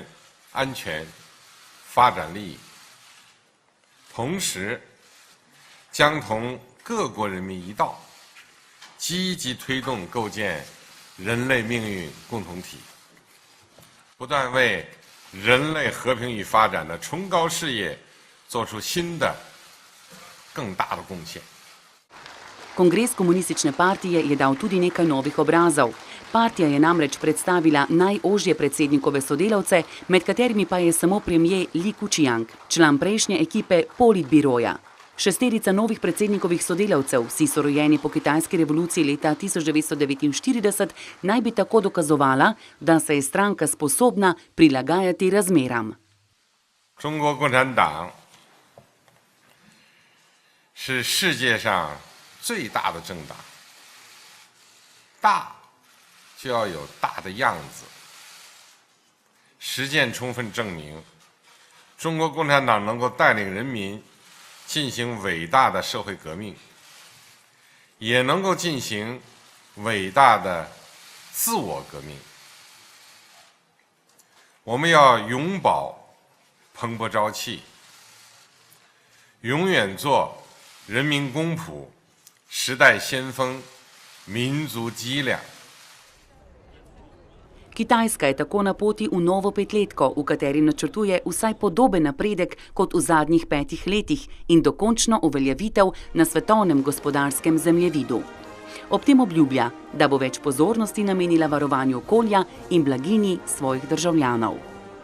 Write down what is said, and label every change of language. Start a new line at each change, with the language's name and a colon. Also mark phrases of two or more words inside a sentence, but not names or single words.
Chinese: 安全、发展利益，同时将同各国人民一道，积极推动构建人类命运共同体，不断为人类和平与发展的崇高事业 做出新的、更大的贡献。
Slovenian: Kongres komunistične partije je dal tudi nekaj novih obrazov. Partija je namreč predstavila najožje predsednikove sodelavce, med katerimi pa je samo premier Li Keqiang, član prejšnje ekipe politbiroja. Šesterica novih predsednikovih sodelavcev, vsi so rojeni po kitajski revoluciji leta 1949, naj bi tako dokazovala, da se je stranka sposobna prilagajati razmeram.
Chinese: 中国共产党 是世界上最大的政党，大就要有大的样子。实践充分证明，中国共产党能够带领人民进行伟大的社会革命，也能够进行伟大的自我革命。我们要永葆蓬勃朝气，永远做 人民公仆、时代先锋、民族脊梁。
Slovenian: Kitajska je tako na poti v novo petletko, v kateri načrtuje vsaj podoben napredek kot v zadnjih 5 letih in dokončno uveljavitev na svetovnem gospodarskem zemljevidu. Ob tem obljublja, da bo več pozornosti namenila varovanju okolja in blaginji svojih državljanov.